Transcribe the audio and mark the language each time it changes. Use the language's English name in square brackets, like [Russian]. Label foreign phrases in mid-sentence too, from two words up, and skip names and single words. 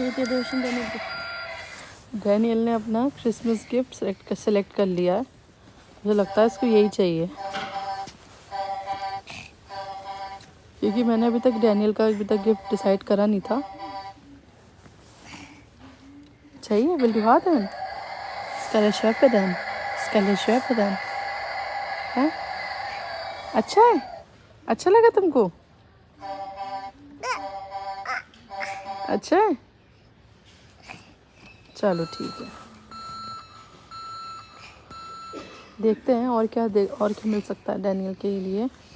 [Hindi] ये डेकोरेशन डैनियल ने अपना [English] Christmas gift [Hindi] सेलेक्ट कर लिया है। मुझे लगता है इसको यही चाहिए, क्योंकि मैंने अभी तक डैनियल का [English] gift decide [Hindi] करा नहीं था। चाहिए? [English] will you [Hindi] हां देन? [Swedish] Ska jag köpa den? Ska jag köpa den? [Hindi] हाँ? अच्छा है? अच्छा लगा तुमको? अच्छा है? चलो ठीक है, देखते हैं और क्या मिल सकता है डैनियल के लिए।